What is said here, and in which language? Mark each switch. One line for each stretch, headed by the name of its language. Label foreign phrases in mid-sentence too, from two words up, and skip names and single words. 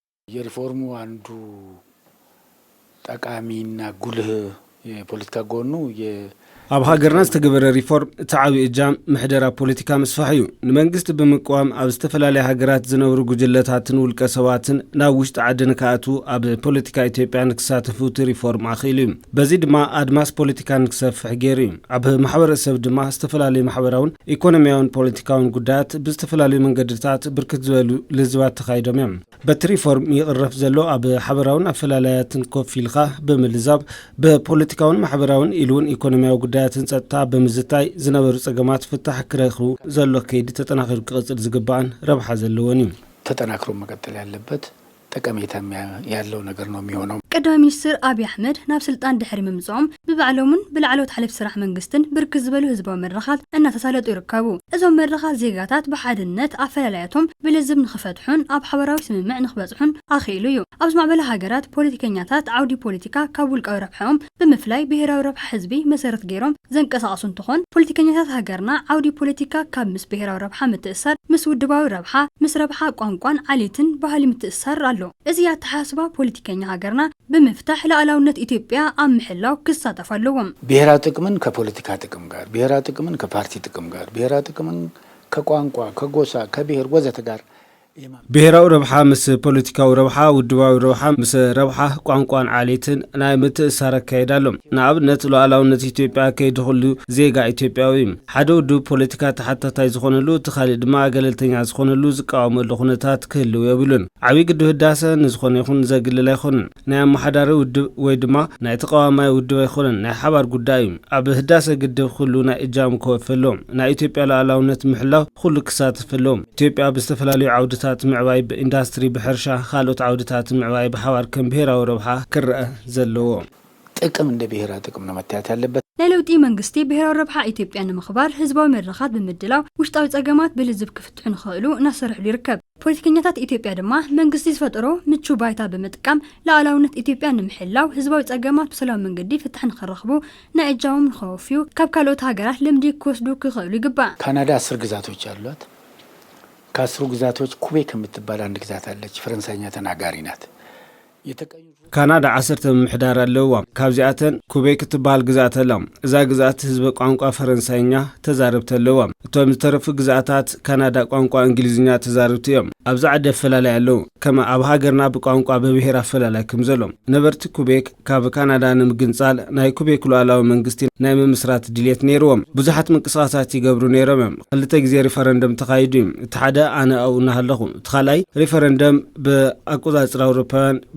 Amharic: የሪፎርሙ አንዱ ጠቃሚና ጉልህ የፖለቲካ ጎኑ
Tigrinya: ኣብ ሃገርና ዝተገበረ ሪፎርም ተዓቢ እጃም ምሕደራ ፖለቲካ መስፋሕዩ ንመንግስቲ ብምቋም ኣብ ዝተፈላለዩ ሃገራት ዝነብሩ ጉጅለታትን ውልቀ ሰባትን ናብ ውሽጢ ዓድን ከኣቱ ኣብ ፖለቲካ ኢትዮጵያ ንክሳተፉ ሪፎርም ኣኺሉ በዚ ድማ ኣድማስ ፖለቲካ ንክሰፍሕ ገይሩ ኣብ ማሕበረሰብ ድማ ዝተፈላለዩ ማሕበራውን ኢኮኖሚያውን ፖለቲካውን ጉዳያት ብዝተፈላለዩ መንገድታት ብርክት ዝበሉ ልዝባት ተኻይዶም እዮም በቲ ሪፎርም ይቕረፍ ዘሎ ኣብ ሓበራውን ኣፈላላያትን ኮፍ ኢልካ ብምልዛብ በፖለቲካውን ማሕበራውን ኢሉውን ኢኮኖሚያዊ ጉዳያትን ጸጥታ በምዝታይ ዝነበሩ ጸገማት ፍታሕ ክረኽቡ ዘሎ ከይዲ ተጠናክሩ ክቅጽል ዝግባን ረብሓ ዘለዎን
Amharic: ተጠናክሮ መቀጠል ያለበት ጠቀሜታ ያለው ነገር ነው የሚሆነው።
Tigrinya: ቀዳማይ ሚኒስትር አብይ አህመድ ናብ ስልጣን ድሕሪ ምምጽኦም ብባዕሎምን ብላዕለዎት ሓለፍቲ ስራሕ መንግስትን ብርክት ዝበሉ ህዝባዊ መድረኻት እናተሳለጡ ይርከቡ። እዞም መድረኻት ዜጋታት ብሓድነት ኣፈላላያቶም ብልዝብ ንኽፈትሑን ኣብ ሓበራዊ ስምምዕ ንኽበጽሑን ኣኺሉ እዩ። ኣብ ዝማዕበለ ሃገራት ፖለቲከኛታት ዓውዲ ፖለቲካ ካብ ውልቃዊ ረብሖም ብምፍላይ ብሄራዊ ረብሓ ህዝቢ መሰረት ገይሮም ዘንቀሳቕሱ እንትኾን ፖለቲከኛታት ሃገርና ዓውዲ ፖለቲካ ካብ ምስ ብሄራዊ ረብሓ ምትእስሳር ምስ ውድባዊ ረብሓ ምስ ረብሓ ቋንቋን ዓሌትን ባህሊ ምትእስሳር ኣሎ። እዚ ኣተሓሳስባ ፖለቲከኛ ሃገርና በመፍታህ ለዓላውነት ኢትዮጵያ አምሕላው ክሳተፍ አለውም።
Amharic: ብሔራዊ ጥቅምን ከፖለቲካ ጥቅም ጋር ብሔራዊ ጥቅምን ከፓርቲ ጥቅም ጋር ብሔራዊ ጥቅምን ከቋንቋ ከጎሳ ከብሔር ወዘተ ጋር
Tigrinya: ብሔራዊ ረብሓ ምስ ፖለቲካዊ ረብሓ ውድባዊ ረብሓ ምስ ረብሓ ቋንቋን ዓሌትን ናይ ምትእስሳር ኣካይዳሎም ንኣብነት ሉዓላውነት ኢትዮጵያ ከይዲ ኩሉ ዜጋ ኢትዮጵያዊ ሓደ ውድብ ፖለቲካ ተሓታታይ ዝኾነሉ እቲ ካልእ ድማ ገለልተኛ ዝኾነሉ ዝቃወመሉ ኩነታት ክህልው የብሉን። ዓብይ ግድብ ህዳሴ ንዝኾነ ይኹን ዘግልል ኣይኮነን። ናይ ኣመሓዳሪ ውድብ ወይ ድማ ናይ ተቃዋማይ ውድብ ኣይኮነን። ናይ ሓባር ጉዳይ ኣብ ህዳሴ ግድብ ኩሉ ናይ እጃም ክወፈሎም ናይ ኢትዮጵያ ሉዓላውነት ምሕላው ኩሉ ክሳተፈሎም ኢትዮጵያ ብዝተፈላለዩ ዓውዲ ምዕባይ በኢንዱስትሪ በሕርሻ ካልኦት ዓውድታት ምዕባይ በሓባር ከም ብሔራዊ ረብሓ ክርአ ዘለዎ
Amharic: ጥቅም እንደ ብሔራዊ ጥቅም ነው መታየት ያለበት።
Tigrinya: ለለውጢ መንግስቲ ብሔራዊ ረብሓ ኢትዮጵያ ንምኽባር ህዝባዊ መድረኻት ብምድላው ውሽጣዊ ጸገማት ብልዝብ ክፍትሑ ንኽእሉ እናሰርሑ ይርከብ። ፖለቲከኛታት ኢትዮጵያ ድማ መንግስቲ ዝፈጠሮ ምቹ ባይታ በመጥቀም ለዓላውነት ኢትዮጵያ ንምሕላው ህዝባዊ ጸገማት ብሰላም መንገዲ ፍትሕ ንኽረኽቡ ናይ እጃዎም ንኸወፍዩ ካብ ካልኦት ሃገራት ልምዲ ክወስዱ ክኽእሉ ይግባእ።
Amharic: ካናዳ 10 ግዛቶች አሏት። ከአስሩ ግዛቶች ኩቤክ የምትባል አንድ ግዛት አለች። ፈረንሳይኛ ተናጋሪ ናት።
Tigrinya: ካናዳ 10 ምሕዳር ኣለዋ። ካብዚኣተን ኩቤክ ትባል ግዛት ኣላ። እዛ ግዛት ህዝቢ ቋንቋ ፈረንሳይኛ ተዛርብት ኣለዋ። እቶም ዝተረፉ ግዛታት ካናዳ ቋንቋ እንግሊዝኛ ተዛርብት እዮም። ኣብዚ ዓዲ ኣፈላላይ ኣለዉ ከማ ኣብ ሃገርና ብቋንቋ በብሔር ኣፈላላይ ከም ዘሎ ነበርቲ ኩቤክ ካብ ካናዳ ንምግንጻል ናይ ኩቤክ ሉዓላዊ መንግስቲ ናይ ምምስራት ድሌት ነይርዎም። ብዙሓት ምንቅስቓሳት ይገብሩ ነይሮም። ክልተ ግዜ ሪፈረንደም ተኻይዱ እቲ ሓደ ኣነ ኣብኡ እናሃለኹ እቲ ካልኣይ ሪፈረንደም ብኣቆጻጽራ ኣውሮፓውያን